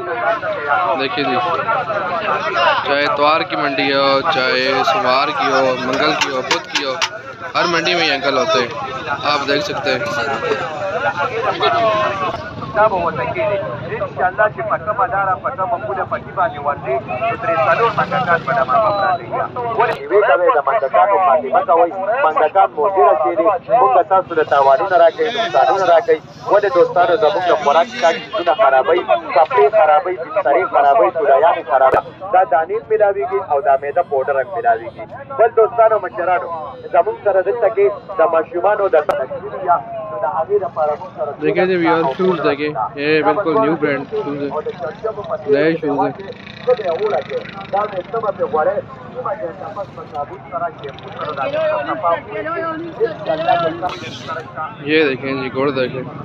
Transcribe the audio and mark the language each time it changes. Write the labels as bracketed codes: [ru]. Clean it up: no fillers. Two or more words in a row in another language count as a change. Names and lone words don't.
[ur] دیکھیے جی چاہے اتوار کی منڈی ہو، چاہے سوموار کی ہو، منگل کی ہو، بدھ کی ہو، ہر منڈی میں یہ انکل ہوتے ہیں، آپ دیکھ سکتے ہیں. [ps] منډه به ورته کېږي انشاءالله چې په کومه لاره په کومه پوله پټي باندې ورځي نو درې څلور منډکان به ډمامه پراته وي ولې یوې کوې د منډکانو خاتمه کوئ منډکان مو ډېره چېرې مونږ تاسو د تاوانونه راکوي نقصانونه راکوي ولې دوستانو زموږ د خوراک څښاک څیزونه خرابوي کپړې خرابوي بسترې خرابوي سوډایانې خرابوي دا دانې ملاویږي او دا میده پوډر هم ملاویږي بل دوستانو مشرانو زموږ سره دلته کې د ماشومانو د [ur] دیکھیے جی یار شوز دیکھیں یہ بالکل [en] new brand shoes [ur] ہے نئے شوز ہیں یہ دیکھیں جی گڑ دیکھیں